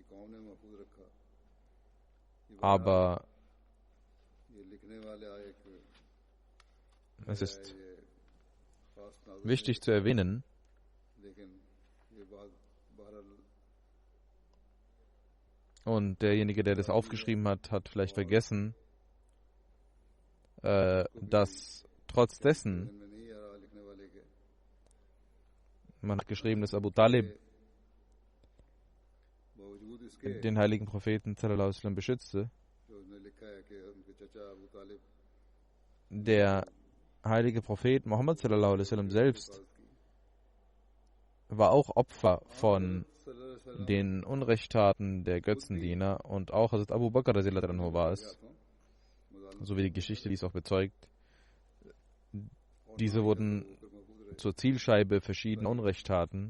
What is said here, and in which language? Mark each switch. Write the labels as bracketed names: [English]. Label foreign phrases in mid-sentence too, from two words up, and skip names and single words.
[German] Aber es ist wichtig zu erwähnen, und derjenige, der das aufgeschrieben hat, hat vielleicht vergessen, dass trotz dessen, man hat geschrieben, dass Abu Talib den heiligen Propheten [Arabic] صلى الله عليه وسلم [German] beschützte. Der heilige Prophet Muhammad [Arabic] صلى الله عليه وسلم [German] selbst war auch Opfer von den Unrechttaten der Götzendiener und auch Hazrat Abu Bakr war es, so wie die Geschichte dies auch bezeugt. Diese wurden zur Zielscheibe verschiedener Unrechttaten.